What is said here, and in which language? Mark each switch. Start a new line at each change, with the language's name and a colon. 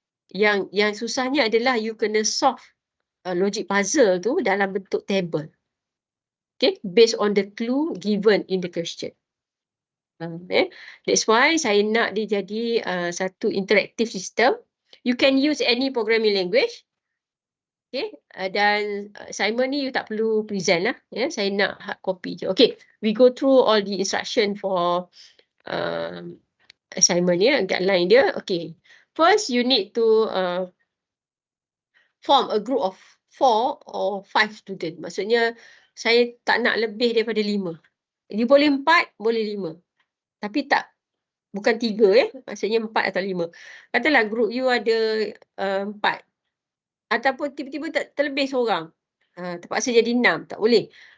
Malay: Yang susahnya adalah you kena solve logic puzzle tu dalam bentuk table.
English: Okay, based on the clue given in the question. That's why
Malay: saya nak dia jadi satu interactive system.
English: You can use any programming language. Okay,
Malay: dan assignment ni you tak perlu present lah. Saya nak hard copy je.
English: Okay, we go through all the instruction for assignment ya,
Malay: guideline dia.
English: Okay, first you need to form a group of 4 or 5 student.
Malay: Maksudnya saya tak nak lebih daripada 5. You boleh 4, boleh 5. Tapi bukan 3 maksudnya 4 atau 5. Katalah group you ada 4. Ataupun tiba-tiba terlebih seorang. Terpaksa jadi 6, tak boleh.